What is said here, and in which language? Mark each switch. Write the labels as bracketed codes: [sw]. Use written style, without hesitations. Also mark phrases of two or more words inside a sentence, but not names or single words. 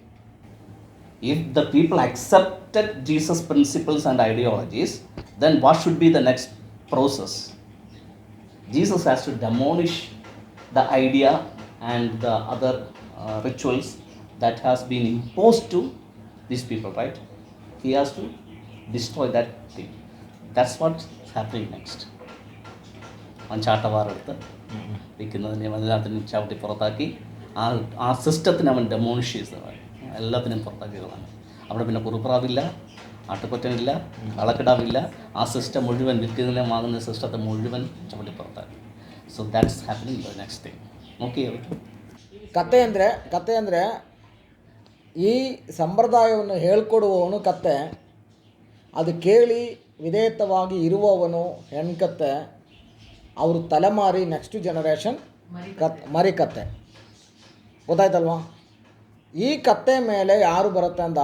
[en] If the people accepted Jesus' principles and ideologies, then what should be the next process? Jesus has to demolish the idea and the other rituals that has been imposed to these people, right? He has to destroy that thing. That's what's happening next. [ml] ചാട്ടവാറെടുത്ത് വിൽക്കുന്നതിനെ അതിനകത്തിന് ചവിട്ടി പുറത്താക്കി ആ സിസ്റ്റത്തിനെ അവൻ ഡെമോളിഷ് ചെയ്തതാണ്. എല്ലാത്തിനും പുറത്താക്കിയതാണ്. അവിടെ പിന്നെ കുറുപ്രാവില്ല, ആട്ടുകൊറ്റനില്ല, കളക്കിടാവില്ല. ആ സിസ്റ്റം മുഴുവൻ വിൽക്കുന്നതിനെ വാങ്ങുന്ന സിസ്റ്റത്തെ മുഴുവൻ ചവിട്ടി പുറത്താക്കി. [en] So that's happening the next thing. Okay, [kn] ಕತೆ ಅಂದರೆ ಈ ಸಂಪ್ರದಾಯವನ್ನು ಹೇಳ್ಕೊಡುವವನು ಕತ್ತೆ, ಅದು ಕೇಳಿ ವಿಧೇಯತವಾಗಿ ಇರುವವನು ಹೆಣ್ಕತ್ತೆ, ಅವರು ತಲೆಮಾರಿ [en] next generation [kn] ಮರಿಕತ್ತೆ. ಗೊತ್ತಾಯ್ತಲ್ವಾ? ಈ ಕತ್ತೆ ಮೇಲೆ ಯಾರು ಬರುತ್ತೆ ಅಂದ?